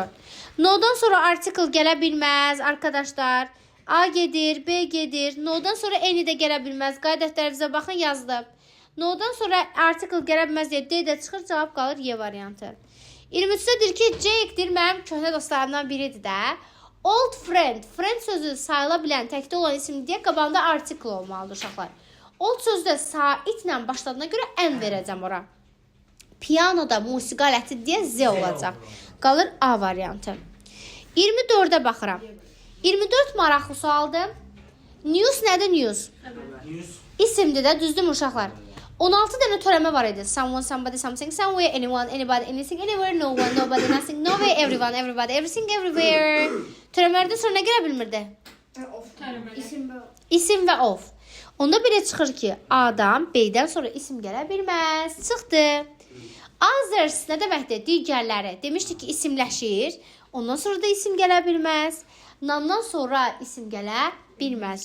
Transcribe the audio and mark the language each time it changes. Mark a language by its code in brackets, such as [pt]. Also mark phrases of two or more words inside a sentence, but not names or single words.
[az] No'dan sonra article gələ bilməz, arkadaşlar. A gedir, B gedir. No'dan sonra N də gələ bilməz. Qaydətlərinizə baxın, yazdım. No'dan sonra article gələ bilməz deyə D də çıxır, cavab qalır Y variantı. 23-də deyir ki, Jake'dir mənim köhnə dostlarımdan biridir də. [en] Old friend, [az] friend sözü sayıla bilən, təkdə olan isim deyə qabağında article olmalıdır uşaqlar. Old sözü də saitlə başladığına görə N verəcəm ora. Pianoda musiqi aləti deyə Z olacaq. Qalır A variantı. 24-də baxıram. 24 maraqlı sualdır. News nədir news? İsimdir də, düzdür uşaqlar? 16 dənə törəmə var idi. [en] Someone, somebody, something, somewhere, anyone, anybody, anything, anywhere, no one, nobody, nothing, nowhere, everyone, everybody, everything, everywhere. [az] Törəmələrdən sonra nə gələ bilmirdi? İsim və of. Onda belə çıxır ki, A'dan, B'dən sonra isim gələ bilməz. Çıxdı. Others nə deməkdir? Digərləri. Demişdik ki, isimləşir. Ondan sonra da isim gələ bilməz. Nandan sonra isim gələ bilməz.